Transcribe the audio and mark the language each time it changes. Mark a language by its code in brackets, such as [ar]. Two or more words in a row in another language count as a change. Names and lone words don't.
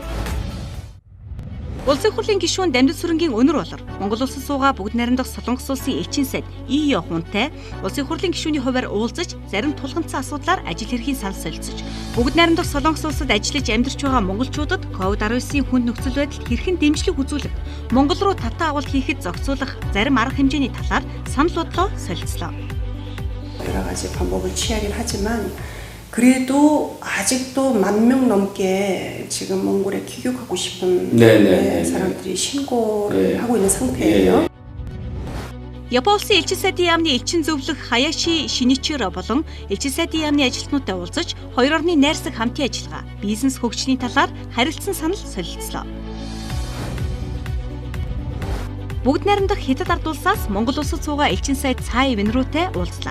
[mn] Улсын хурлын гишүүн Дамжин сүрэнгийн өнөр болор Монгол улсын суугаа бүгд найрамдах Солонгос улсын элчин сайд ИО хүнтэй улсын хурлын гишүүний хувьар уулзаж, зарим тулгамдсан асуудлаар ажил хэргийн санал солилцож, бүгд найрамдах Солонгос улсад ажиллаж амьдарч байгаа монголчуудад COVID-19-ийн хүнд нөхцөл байдалд хэрхэн дэмжлэг үзүүлэх, Монгол руу татаа авалт хийхэд зохицуулах зарим арга хэмжээний талаар санал бодлоо солилцлоо. [ko] 여러 가지 방법을 취하긴 하지만 그래도 아직도 10,000명 넘게 지금 몽골에 귀국하고 싶은 사람들이 신고를 하고 있는 상태예요. [mn] Япон улсын элчин сайдын яамны элчин зөвлөх Хаяши Шиничиро болон элчин сайдын яамны ажилтнуудтай уулзаж, хоёр орны найрсаг хамтын ажиллагаа, бизнес хөгжлийн талаар харилцсан санал солилцлоо. Бүгд найрамдах Хятад ард улсаас Монгол улсад суугаа элчин сайд Цай Вэнрүүтэй уулзлаа.